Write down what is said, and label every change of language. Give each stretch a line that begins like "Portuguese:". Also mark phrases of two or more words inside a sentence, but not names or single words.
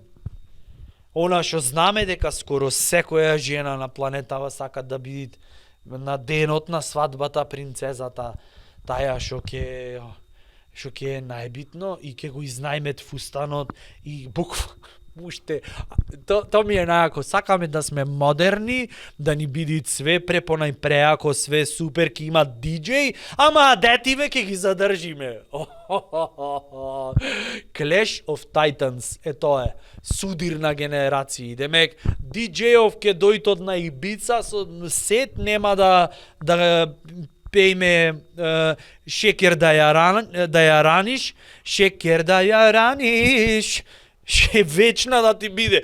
Macedonian: Она што знаме дека скоро секоја жена на планетава сака да биде на денот на свадбата принцезата, таја што ќе е најбитно и ќе го изнајмет фустанот и уште, то ми е најако, сакаме да сме модерни, да ни биде све препонајпреако, све супер, ќе има диџеј, ама детиве ќе ги задржиме. Clash of Titans, тоа е, судир на генерации. Демек, диџејов ќе дојдат на Ибица со сет, нема да пејме шекер да ја раниш, шекер да ја раниш, ше вечна да ти биде.